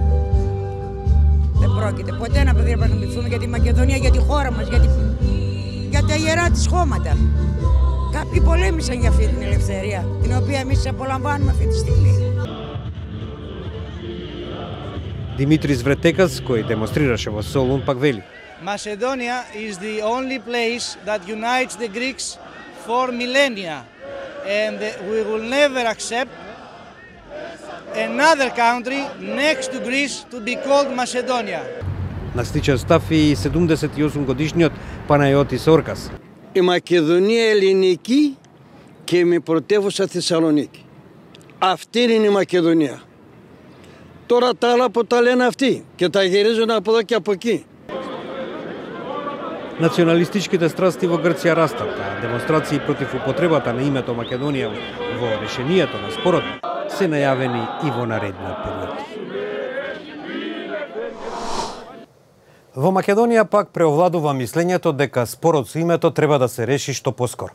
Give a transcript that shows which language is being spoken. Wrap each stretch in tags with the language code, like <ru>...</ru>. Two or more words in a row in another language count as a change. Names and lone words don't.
<el>Δεν πρόκειται ποτέ να διαπραγματευτούμε για τη Μακεδονία, για τη χώρα μας, για τα ιερά της χώματα. Κάποιοι πολέμησαν για αυτή την ελευθερία, την οποία εμείς απολαμβάνουμε αυτή τη στιγμή.</el> <mk>Δημήτρης Βρετέκας, кој демонстрираше во Солун, пак вели:</mk> <en>Macedonia is the only place that unites the Greeks for millennia, and we will never accept another country next to Greece to be called Macedonia.</en> <mk>На сличен став и 78 годишниот Παναγιώτης Όρκας.</mk> <el>Η Μακεδονία ελληνική και με πρωτεύουσα Θεσσαλονίκη. Αυτή είναι η Μακεδονία. Τώρα τα άλλα που τα λένε αυτοί και τα γυρίζουν από εδώ και από εκεί.</el> <mk>Националистичките страсти во Грција растат, а демонстрации против употребата на името Македонија во решението на спорот се најавени и во наредниот период. Во Македонија пак преовладува мислењето дека спорот со името треба да се реши што поскоро.</mk>